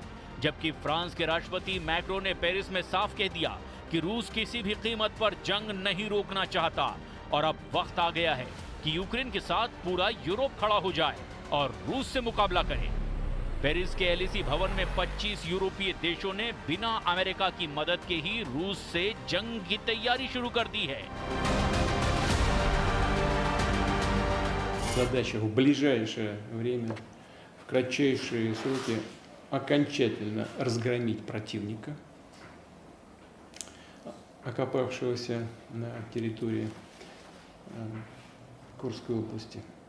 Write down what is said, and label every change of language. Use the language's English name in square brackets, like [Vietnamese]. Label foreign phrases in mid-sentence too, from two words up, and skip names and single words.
[Hindi] जबकि फ्रांस के राष्ट्रपति मैक्रो ने पेरिस में साफ कह दिया कि रूस किसी भी कीमत पर जंग नहीं रोकना चाहता और अब वक्त आ गया है कि यूक्रेन के साथ पूरा यूरोप खड़ा हो जाए और रूस से मुकाबला करे। पेरिस के एलएसी भवन में 25 यूरोपीय देशों ने बिना अमेरिका की मदद के ही रूस से जंग की तैयारी शुरू कर दी है। [Russian] Задача в ближайшее время, в кратчайшие сроки окончательно разгромить противника, окопавшегося на территории Курской области